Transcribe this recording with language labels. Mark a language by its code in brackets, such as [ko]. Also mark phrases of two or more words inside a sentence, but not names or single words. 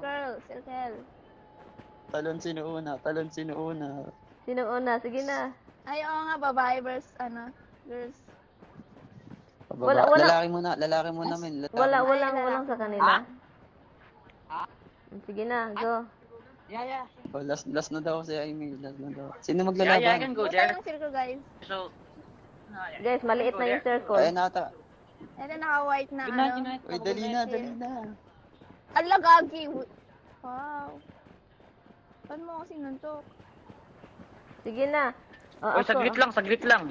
[tl] Circle. Talon sino una. Sino una? Sige na. Ay, oo nga, babae versus girls. Wala. Lalaki muna men. Walang sa kanila. Sige na, go. Yeah. Oh, last na daw si Amy, last na daw. Sino [en] I [tl] maglalaban? [en] can go [tl] Go [en] there. [tl] tayo ng circle, guys. So, Guys, maliit na yung circle. Ayan nata. Ito naka-white na ano. Uy, dali na. Ala, gagi. Wow. Paano mo kasi nuntok? Sige na. Oy, saglit lang.